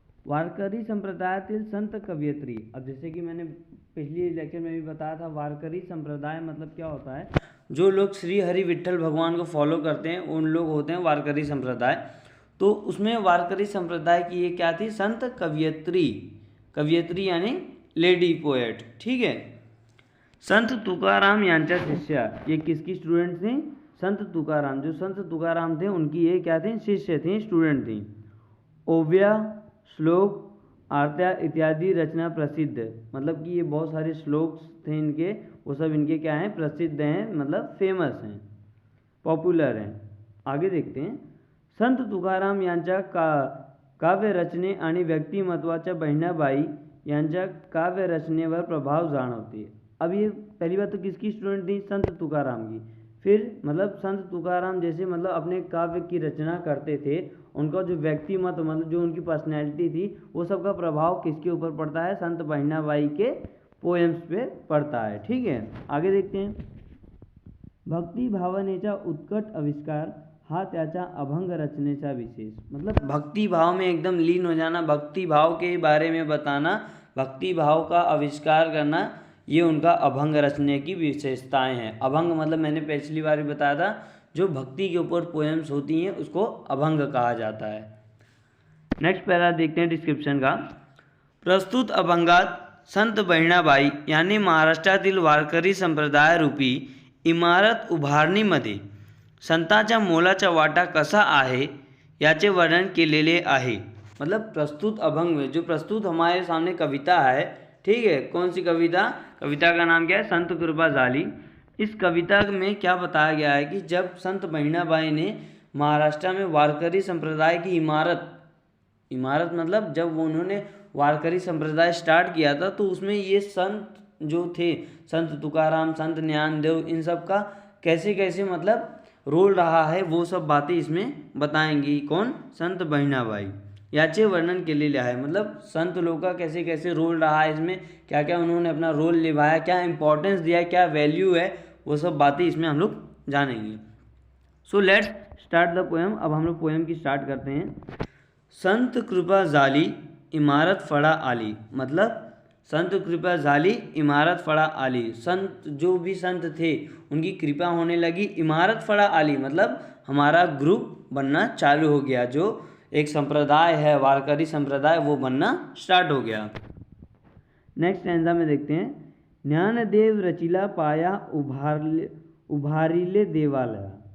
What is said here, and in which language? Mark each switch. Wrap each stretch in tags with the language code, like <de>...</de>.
<mr>वारकरी संप्रदायातील संत कवयित्री।</mr> <hi>अब जैसे कि मैंने पिछली लेक्चर में भी बताया था, वारकरी संप्रदाय मतलब क्या होता है? जो लोग श्री हरि विट्ठल भगवान को फॉलो करते हैं उन लोग होते हैं वारकरी संप्रदाय। तो उसमें वारकरी संप्रदाय की ये क्या थी? संत कवयित्री। कवयित्री यानी लेडी पोएट। ठीक है।</hi> <mr>संत तुकाराम यांच्या शिष्या।</mr> <hi>ये किसकी स्टूडेंट थी? संत तुकाराम। जो संत तुकाराम थे उनकी ये क्या थी? शिष्य थी, स्टूडेंट थी।</hi> <mr>ओव्या, श्लोक, आरत्या इत्यादि रचना प्रसिद्ध।</mr> <hi>मतलब कि ये बहुत सारे श्लोक थे इनके, वो सब इनके क्या हैं? प्रसिद्ध हैं, मतलब फेमस हैं, पॉपुलर हैं। आगे देखते हैं।</hi> <mr>संत तुकाराम यांच्या काव्य रचने आणि व्यक्तिमत्वाच्या बहिणाबाई यांच्या काव्य रचनेवर प्रभाव जाणवते।</mr> <hi>अब ये पहली बात तो किसकी स्टूडेंट थी? संत तुकाराम की। फिर मतलब संत तुकाराम जैसे मतलब अपने काव्य की रचना करते थे, उनका जो व्यक्तिमत्व मतलब जो उनकी पर्सनैलिटी थी वो सबका प्रभाव किसके ऊपर पड़ता है? संत बहिणाबाई के पोएम्स पे पड़ता है। ठीक है, आगे देखते हैं।</hi> <mr>भक्ती भावनेचा उत्कट आविष्कार हा त्याचा अभंग रचनेचा विशेष।</mr> <hi>मतलब भक्ति भाव में एकदम लीन हो जाना, भक्ति भाव के बारे में बताना, भक्ति भाव का आविष्कार करना, ये उनका अभंग रचने की विशेषताएं हैं। अभंग मतलब मैंने पिछली बार भी बताया था, जो भक्ति के ऊपर पोएम्स होती हैं उसको अभंग कहा जाता है। नेक्स्ट पैरा देखते हैं डिस्क्रिप्शन का।</hi> <mr>प्रस्तुत अभंगात संत बहिणाबाई यांनी महाराष्ट्रातील वारकरी संप्रदाय रूपी इमारत उभारणीमध्ये संतांच्या मोलाचा वाटा कसा आहे याचे वर्णन केलेले आहे।</mr> <hi>मतलब प्रस्तुत अभंग में जो प्रस्तुत हमारे सामने कविता है, ठीक है, कौन सी कविता? कविता का नाम क्या है? संत कृपा जाली। इस कविता में क्या बताया गया है कि जब संत बहिणाबाई ने महाराष्ट्र में वारकरी संप्रदाय की इमारत मतलब जब उन्होंने वारकरी संप्रदाय स्टार्ट किया था तो उसमें ये संत जो थे, संत तुकाराम, संत ज्ञानदेव, इन सब का कैसे कैसे मतलब रोल रहा है वो सब बातें इसमें बताएंगी। कौन? संत बहिणाबाई।</hi> <mr>याचे वर्णन केलेले आहे।</mr> <hi>मतलब संत लोग का कैसे कैसे रोल रहा है इसमें, क्या क्या उन्होंने अपना रोल निभाया, क्या इंपॉर्टेंस दिया, क्या वैल्यू है, वो सब बातें इसमें हम लोग जानेंगे।</hi> <en>So let's start the poem.</en> <hi>अब हम लोग पोएम की स्टार्ट करते हैं।</hi> <mr>संत कृपा झाली इमारत फळा आली।</mr> <hi>मतलब</hi> <mr>संत कृपा झाली इमारत फड़ा आली।</mr> <hi>संत जो भी संत थे उनकी कृपा होने लगी,</hi> <mr>इमारत फड़ा आली</mr> <hi>मतलब हमारा ग्रुप बनना चालू हो गया। जो एक संप्रदाय है वारकरी संप्रदाय वो बनना स्टार्ट हो गया। नेक्स्ट स्टैंजा में देखते हैं।</hi> <mr>ज्ञानदेव रचिला पाया उभारिले देवालया।</mr>